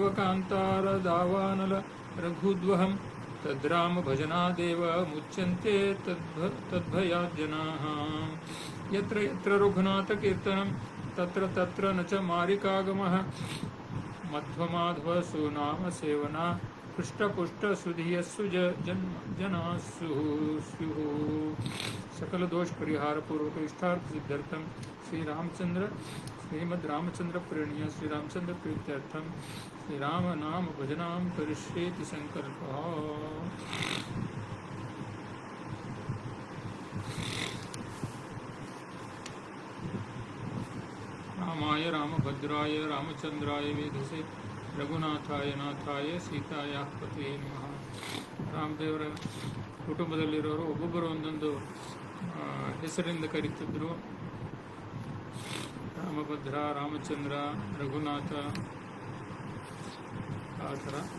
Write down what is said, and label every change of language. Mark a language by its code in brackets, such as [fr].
[sa] ದುರ್ಗೋಪದ್ರವಕಾಂತಾರದಾವಾನಲ ರಘುದ್ವಹಂ ತದ್ರಾಮ ಭಜನಾದೇವ ಮುಚ್ಯಂತೆ ತದ್ಭಯಾತ್ ಜನಾಃ. ಯತ್ರ ಯತ್ರ ರಘುನಾಥ ಕೀರ್ತನಂ ತತ್ರ ತತ್ರ ನ ಚ ಮಾರಿಕಾಗಮಃ. ಮಧ್ವಮಾಧವ ಸುನಾಮ ಸೇವನಾ ಪೃಷ್ಟಪುಷ್ಟ ಸುಧಿಯಸ್ಸು ಜನಾಸ್ಸು ಸ್ಯುಃ. सकल दोष परिहार पूर्वक इष्टार्थ सिद्ध्यर्थम श्री रामचंद्र श्रीमद् रामचंद्र प्रेरणीय श्री रामचंद्र प्रीत्यर्थम श्री राम नाम भजनाम करिष्येति संकल्पः। रामाय रामभद्राय रामचंद्राय वेधसे रघुनाथाय नाथाय सीताಯ ಪತಿಯೇ ನಮಃ. [kn] ರಾಮದೇವರ ಕುಟುಂಬದಲ್ಲಿರೋರು ಒಬ್ಬೊಬ್ಬರು ಒಂದೊಂದು ಹೆಸರಿಂದ ಕರೀತಿದ್ರು. ರಾಮಭದ್ರ, ರಾಮಚಂದ್ರ, ರಘುನಾಥ, ಆ ಥರ.